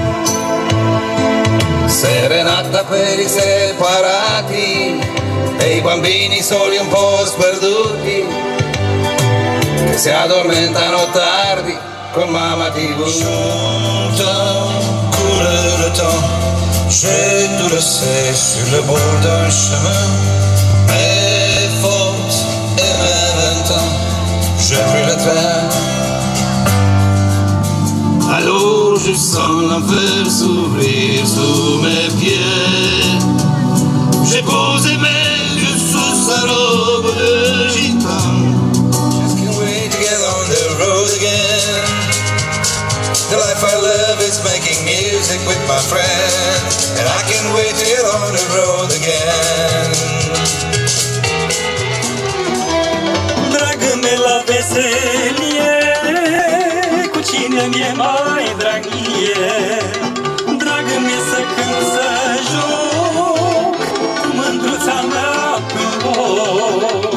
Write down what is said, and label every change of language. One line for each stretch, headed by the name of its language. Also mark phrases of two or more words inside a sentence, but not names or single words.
Italian: Serenata per i separati e i bambini soli un po' sperduti che si addormentano tardi con mamma TV.
French: J'entends couler le temps, j'ai tout laissé sur le bord d'un chemin. Mes fautes et mes 20 ans, j'ai pris le train. Alors je sens l'enfer s'ouvrir sous mes pieds. J'ai posé mes yeux sous sa robe de gitane.
English: Just can't wait to get on the road again. The life I love is making music with my friends, and I can't wait to get on the road again.
Romanian: Dragă-me la veselie, cu cine mi-e mai drag mie. Dragă-me să cânt, să joc, cu mândruța mea pe loc.